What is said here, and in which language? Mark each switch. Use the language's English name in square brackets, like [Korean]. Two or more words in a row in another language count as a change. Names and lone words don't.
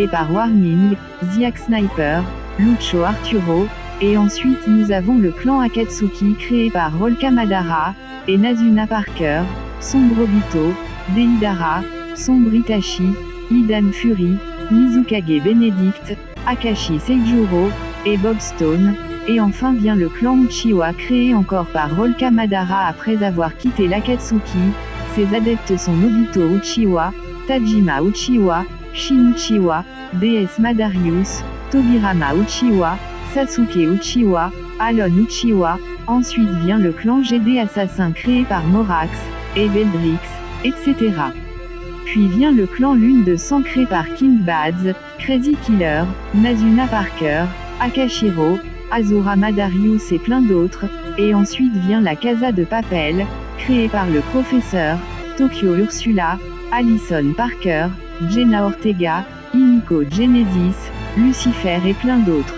[French] par Warning, Ziak Sniper, Lucho Arturo, et ensuite nous avons le clan Akatsuki créé par Rolka Madara, et Nazuna Parker, Sombre Obito, Deidara, Sombre Itachi, Idan Fury, Mizukage Benedict, Akashi Seijuro, et Bob Stone, et enfin vient le clan Uchiwa créé encore par Rolka Madara après avoir quitté l'Akatsuki. Ses adeptes sont Nobito Uchiwa, Tajima Uchiwa, Shin Uchiwa, DS Madarius, Tobirama Uchiwa, Sasuke Uchiwa, Alon Uchiwa. Ensuite vient le clan GD Assassin créé par Morax, et Veldrix, etc. Puis vient le clan Lune de Sang créé par King Bads, Crazy Killer, Nazuna Parker, Akashiro, Azura Madarius et plein d'autres, et ensuite vient la Casa de Papel, créée par le professeur, Tokyo Ursula, Allison Parker, Jenna Ortega, Himiko Genesis, Lucifer et plein d'autres.